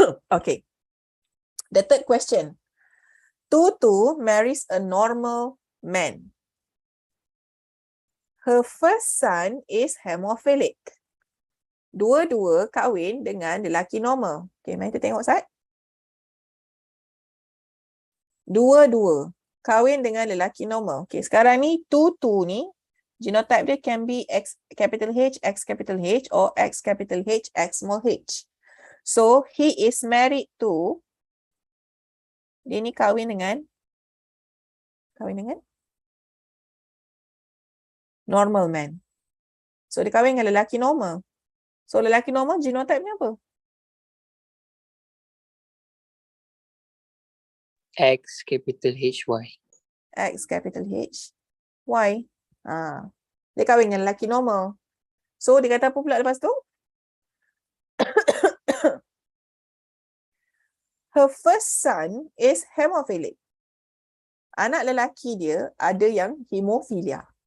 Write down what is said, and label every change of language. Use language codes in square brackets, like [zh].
[en] Okay. The third question. Tutu marries a normal man. Her first son is hemophilic. [ms] Dua-dua kahwin dengan lelaki normal. Okay, mari kita tengok Ustaz. Dua-dua kahwin dengan lelaki normal. Okay, sekarang ni Tutu ni genotype dia can be X capital H, X capital H or X capital H, X small h. [en] So he is married to, [ms] dia ni kahwin dengan [en] normal man. [ms] So dia kahwin dengan lelaki normal. So lelaki normal genotype ni apa? [en] X capital H, Y. X capital H, Y. [ms] Dia kahwin dengan lelaki normal. So dia kata apa pula lepas tu? [en] Her first son is hemophilic. [ms] Anak lelaki dia ada yang hemofilia.